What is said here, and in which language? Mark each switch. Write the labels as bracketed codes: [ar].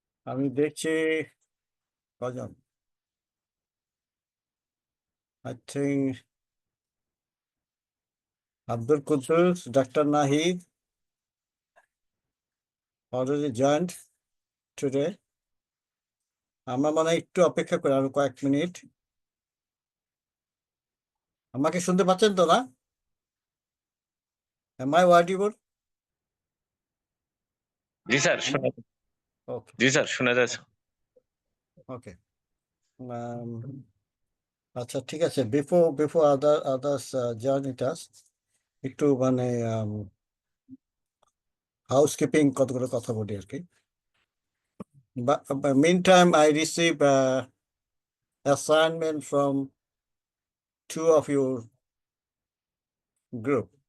[bn] আমি দেখছি কজন, [en] I think [bn] Abdul Quddus, Dr. [en] Nahid already joined today. [bn] আমরা মনে হয় একটু অপেক্ষা করি আরো কয়েক মিনিট। আমাকে শুনতে পাচ্ছেন তো না? [en] Am I audible? [bn] G sir শোনা [en] Okay, [bn] জি স্যার শোনা যাচ্ছে। [en] okay. [bn] আচ্ছা, ঠিক আছে। [en] Before others join us, [bn] একটু মানে হাউসকিপিং কতগুলো কথা বলি আর কি। [en] But meantime, I received assignment from two of your group.